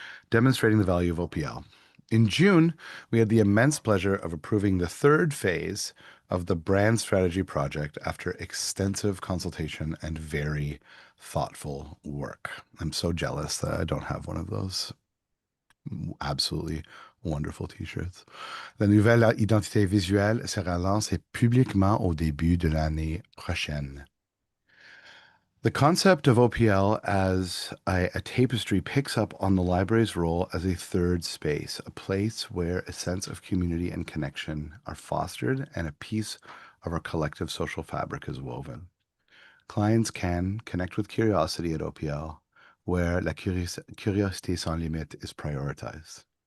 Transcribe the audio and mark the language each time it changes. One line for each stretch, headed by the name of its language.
English: Demonstrating the value of OPL. In June, we had the immense pleasure of approving the third phase of the brand strategy project after extensive consultation and very thoughtful work. I'm so jealous that I don't have one of those absolutely wonderful t-shirts.
French: La nouvelle identité visuelle sera lancée publiquement au début de l'année prochaine.
English: The concept of OPL as a tapestry picks up on the library's role as a third space, a place where a sense of community and connection are fostered and a piece of our collective social fabric is woven. Clients can connect with curiosity at OPL, where
French: la curiosité sans limite
English: is prioritized.